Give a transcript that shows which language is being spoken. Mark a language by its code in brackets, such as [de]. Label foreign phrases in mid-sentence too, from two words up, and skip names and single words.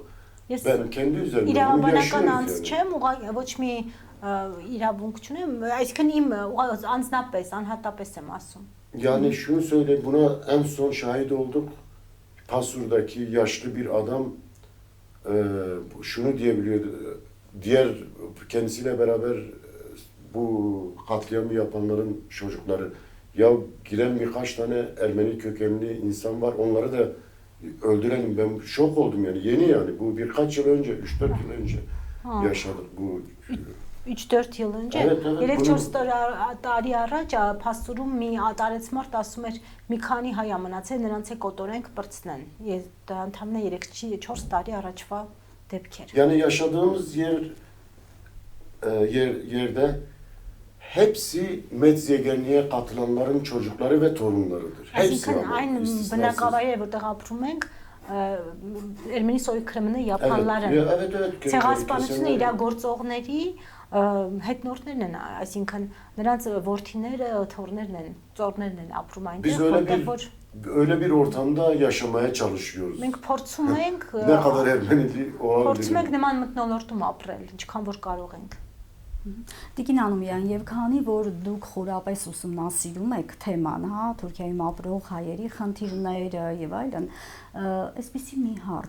[hy] Ես [tr] Ben kendi üzerimde bunu [hy] իրավաբանական [tr] yaşıyorum [hy] անձ [tr] yani. [hy] չեմ, ոչ մի իրավունք չունեմ, այսինքն իմ անձնապես, անհատապես եմ ասում։ [tr] Yani şunu söyle, buna en son şahit olduk. Pasur'daki yaşlı bir adam şunu diyebiliyordu. Diğer kendisiyle beraber bu katliamı yapanların çocukları ya giren birkaç tane Ermeni kökenli insan var onları da öldürelim. Ben şok oldum yani yeni yani bu birkaç yıl önce 3-4 yıl önce yaşadık bu. 3-4 yıl önce, Evet, evet, [hy] 3-4 տարի առաջ Փաստուրում մի ատարեց մարդ ասում էր մի քանի հայ ամնացել, նրանց է կոտորենք բրցնեն։ Ես դա ընդամենը 3-4 տարի առաջվա դեպքեր։ [tr] Yani yaşadığımız yerde hepsi Metzyegenliğe katılanların çocukları ve torunlarıdır. Hepsi [hy] Այսինքն [tr] ama [hy] այն [tr] istisnasız. [hy] բնակավայրերը, որտեղ ապրում ենք, [tr] Ermeni soykırımını yapanların, Evet, evet. [hy] ցեղասպանությունը [tr] Kesinlikle. [hy] իրագործողների հետնորդներն են, այսինքն նրանց որդիները, թոռներն են, ծորներն են ապրում [tr] Biz [hy] այնտեղ, որտեղ որ [tr] öyle bir ortamda yaşamaya çalışıyoruz. [hy] մենք փորձում ենք [tr] Ne kadar Ermenili [hy] փորձում ենք [tr] olabilir. [hy] նման մթնոլորտում ապրել, ինչքան որ կարող ենք։ Տիկին Անումյան, եւ քանի որ դուք խորապես ուսումնասիրում եք թեման, հա, Թուրքիայում ապրող հայերի խնդիրները եւ այլն, այսպեսի մի հարց.